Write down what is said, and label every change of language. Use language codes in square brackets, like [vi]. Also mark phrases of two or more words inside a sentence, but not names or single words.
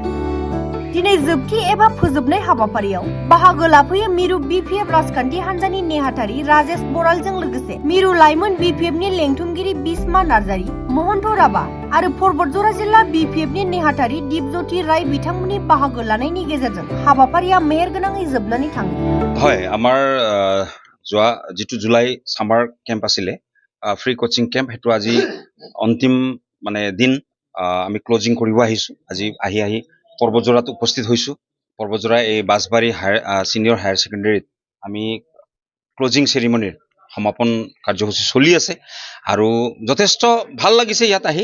[brx] दिनै जोबथि एबा फोजोबनाय हाबाफारियाव बाहागो लाफैयो मिरु BPF राजखान्थि हान्जानि नेहाथारि राजेश बरालजों लोगोसे मिरु लाइमोन BPFनि लेंथुमगिरि बिस्मा नार्जारी, महन्त राभा आरो परबतजरा जिल्ला BPFनि नेहाथारि दीपज्योति राय बिथांमोननि बाहागो लानायनि गेजेरजों हाबाफारिया मेहेरगोनाङै जोबनानै थाङो। [as] হয়, আমাৰ যোৱা যেটো জুলাই [en] summer camp [as] আছিলে [en] free coaching camp [as] হেতু আজি অন্তিম দিন আমি ক্লোজিং কৰিব আহিছো। আজি আহি परबतजरात उपस्थित হৈছো। परबतजरा এই বাসবাৰী সিনিয়ৰ হায়াৰ সেকেন্ডাৰীত আমি [en] closing ceremony [as] সমাপন কাৰ্যসূচী চলি আছে আৰু যথেষ্ট ভাল লাগিছে ইয়াত আহি।